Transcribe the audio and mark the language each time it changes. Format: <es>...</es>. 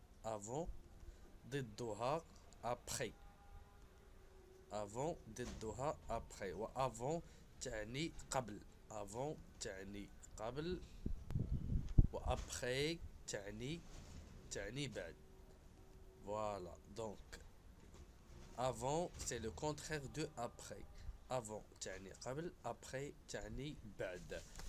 <fr>Avant</fr> <ar>ضدها</ar> <fr>après. avant ضدها après.</fr> <ar>و avant تعني قبل. avant تعني قبل و après تعني بعد.</ar> <fr>Voilà, donc avant c'est le contraire de après.</fr> <ar>avant تعني قبل, après تعني بعد.</ar>